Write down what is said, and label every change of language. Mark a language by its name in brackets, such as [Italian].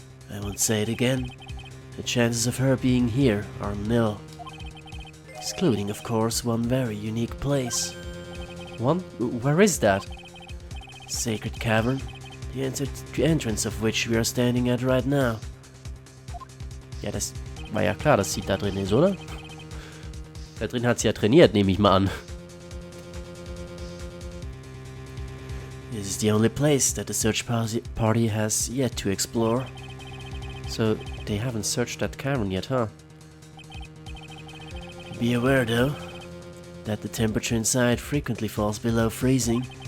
[English] I won't say it again. The chances of her being here are nil. Excluding, of course, one very unique place. One? Where is that? Sacred Cavern, the entrance of which we are standing at right now. [German] Ja, das war ja klar, dass sie da drin ist, oder? Da drin hat sie ja trainiert, nehme ich mal an. [English] This is the only place that the search party has yet to explore. So, they haven't searched that cavern yet, huh? Be aware, though, that the temperature inside frequently falls below freezing.